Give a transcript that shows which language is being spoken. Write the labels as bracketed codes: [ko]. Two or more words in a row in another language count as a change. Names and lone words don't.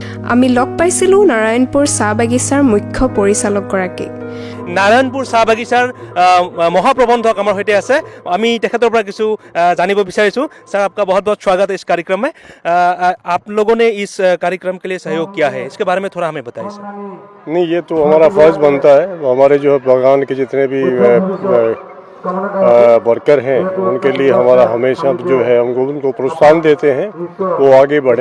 [as] আমি লগ পাইছিলোঁ নাৰায়ণপুৰ চাহ বাগিচাৰ মুখ্য পৰিচালকগৰাকীক। নাৰায়ণপুৰ চাহ বাগিচাৰ মহাপ্ৰবন্ধক আমাৰ সৈতে আছে। আমি তেখেতৰ পৰা কিছু জানিব বিচাৰিছোঁ। [hi] सर आपका बहुत बहुत स्वागत है इस कार्यक्रम में। आप लोगों ने इस कार्यक्रम के लिए सहयोग किया है, इसके बारे में थोड़ा हमें बताइए सर। नहीं, ये तो हमारा फर्ज बनता है। हमारे जो है बागान के जितने भी वर्कर हैं उनके लिए हमारा हमेशा जो है हमको उनको प्रोत्साहन देते हैं वो आगे बढ़ें।